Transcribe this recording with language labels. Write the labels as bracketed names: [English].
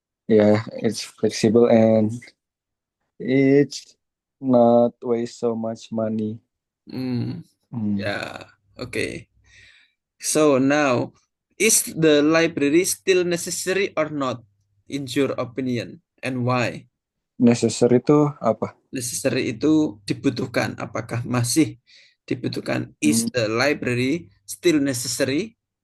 [English] Yeah, it's flexible and it's not waste so much money. Yeah. Okay. So now, is the library still necessary or not, in your opinion, and why? [Indonesian] Necessary itu apa? Necessary itu dibutuhkan. Apakah masih dibutuhkan? [English] Is the library still necessary?